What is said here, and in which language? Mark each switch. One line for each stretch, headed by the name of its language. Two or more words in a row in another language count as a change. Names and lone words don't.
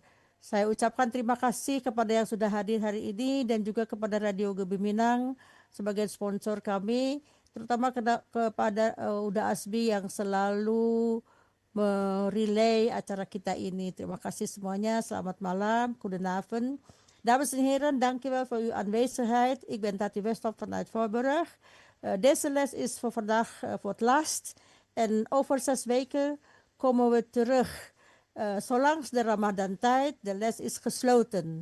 Indonesian: Saya ucapkan terima kasih kepada yang sudah hadir hari ini dan juga kepada Radio Gebi Minang sebagai sponsor kami, terutama kepada Uda Asbi yang selalu merelay acara kita ini. Terima kasih semuanya. Selamat malam.
Dutch: Goedenavond. Dames en heren, dankjewel voor uw aanwezigheid. Ik ben Tati Westhoff vanuit Voorburg. Deze les is voor vandaag voor het last. En over 6 weken komen we terug. Zolang de Ramadan-tijd, de les is gesloten.